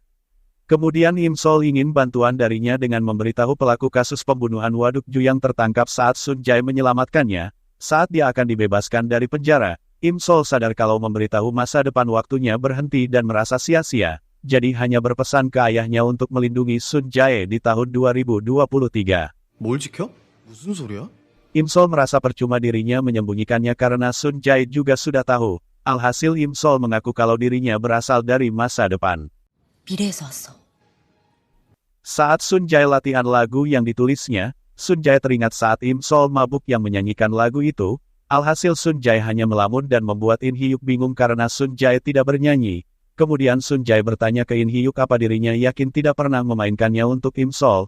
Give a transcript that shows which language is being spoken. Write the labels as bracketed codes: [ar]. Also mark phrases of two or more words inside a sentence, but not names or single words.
[id] Kemudian Im Sol ingin bantuan darinya dengan memberitahu pelaku kasus pembunuhan Waduk Ju yang tertangkap saat Sun Jae menyelamatkannya. Saat dia akan dibebaskan dari penjara, Im Sol sadar kalau memberitahu masa depan waktunya berhenti dan merasa sia-sia. Jadi hanya berpesan ke ayahnya untuk melindungi Sun Jae di tahun 2023. [ko] 뭘 지켜? 무슨 소리야? [id] Im Sol merasa percuma dirinya menyembunyikannya karena Sun Jae juga sudah tahu. Alhasil Im Sol mengaku kalau dirinya berasal dari masa depan. [ko] 미래에서 왔어. [id] Saat Sun Jae latihan lagu yang ditulisnya, Sun Jae teringat saat Im Sol mabuk yang menyanyikan lagu itu. Alhasil Sun Jae hanya melamun dan membuat In Hyuk bingung karena Sun Jae tidak bernyanyi. Kemudian Sun Jae bertanya ke In Hyuk apa dirinya yakin tidak pernah memainkannya untuk Im Sol.